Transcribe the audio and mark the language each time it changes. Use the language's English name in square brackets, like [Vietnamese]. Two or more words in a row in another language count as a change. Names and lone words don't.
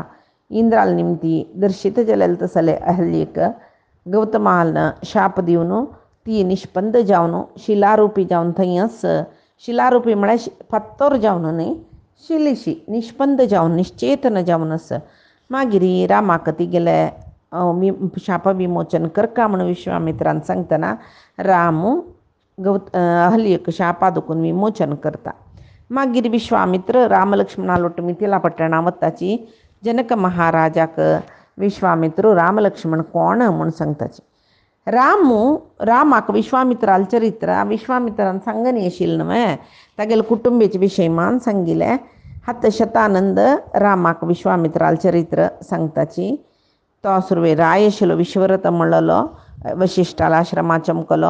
[Konkani] इंद्राल निमती दर्शित जालेले तसले अहल्येक गौतमान शाप दिवन ती निष्पंद जावन शिलारूपी जावन थंयच शिलारूपी म्हळ्यार पत्तोर जावन न्ही शिलीशी निष्पंद जावन निश्चेतन जावनच मागीर रामाक तिगेले शाप विमोचन करका म्हणून विश्वामित्रान सांगतना राम अहल्येक शापा दुखून विमोचन करता. मागीर विश्वामित्र राम लक्ष्मणा लोट मिथिला पट्टणा वताची. जनक महाराजाक विश्वामित्र राम लक्ष्मण कोण म्हूण सांगताची. रामाक विश्वामित्राल चरित्र विश्वामित्रान सांगनी आशिल्लें न्हय. तागेले कुटुंबाचे विशय मान सांगिल्ले. शतानंद रामाक विश्वामित्राल चरित्र सांगताची. तो सुरवे राय आशिल्लो विश्वरथ म्हणलेलो. वशिश्ठाला आश्रमा चमकलो.